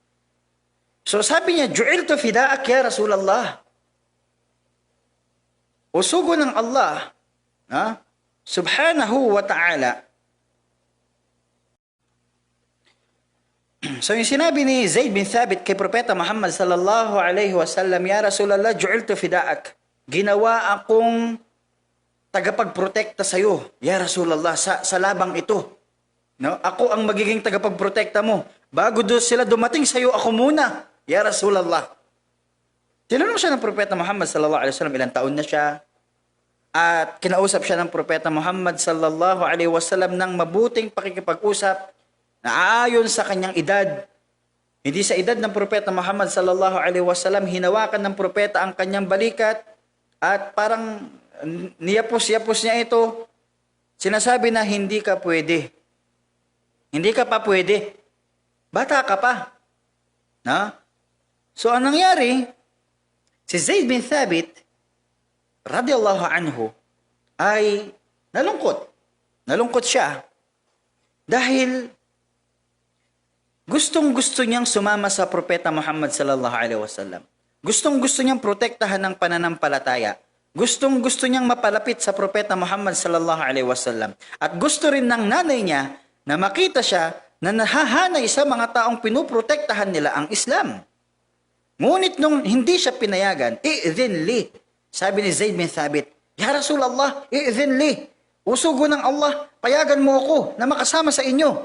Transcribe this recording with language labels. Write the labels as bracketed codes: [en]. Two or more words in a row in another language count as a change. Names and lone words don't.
[tl] So sabi niya, [ar] "جعلت فداك يا رسول الله." [tl] O sugo ng Allah, [ar] سبحانه وتعالى. [tl] So yung sinabi ni Zaid bin Thabit kay Propeta Muhammad [ar] صلى الله عليه وسلم, "يا رسول الله جعلت فداك." [tl] Ginawa akong tagapagprotekta sa iyo, [ar] يا رسول الله, [tl] sa labang ito. No? Ako ang magiging tagapagprotekta mo. Bago sila dumating sa iyo, ako muna, [ar] يا رسول الله. [tl] Tinanong siya ng Propeta Muhammad [ar] صلى الله عليه وسلم, [tl] ilang taon na siya? At kinausap siya ng Propeta Muhammad [ar] صلى الله عليه وسلم [tl] ng mabuting pakikipag-usap na aayon sa kanyang edad. Hindi sa edad ng Propeta Muhammad [ar] صلى الله عليه وسلم, [tl] hinawakan ng Propeta ang kanyang balikat at parang niyapos-yapos niya ito. Sinasabi na hindi ka pwede. Hindi ka pa pwede. Bata ka pa. Na? So anong nangyari? Si Zaid bin Thabit [ar] رضي الله عنه [tl] ay nalungkot. Nalungkot siya dahil gustong-gusto niyang sumama sa Propeta Muhammad [ar] صلى الله عليه وسلم. [tl] Gustong-gusto niyang protektahan ng pananampalataya. Gustong-gusto niyang mapalapit sa Propeta Muhammad [ar] صلى الله عليه وسلم. [tl] At gusto rin ng nanay niya na makita siya na nahahanay sa mga taong pinuprotektahan nila ang Islam. Ngunit nung hindi siya pinayagan, [ar] "ائذن لي." [tl] Sabi ni Zaid bin Thabit, [ar] "يا رسول الله ائذن لي." [tl] Usugo ng Allah, payagan mo ako na makasama sa inyo.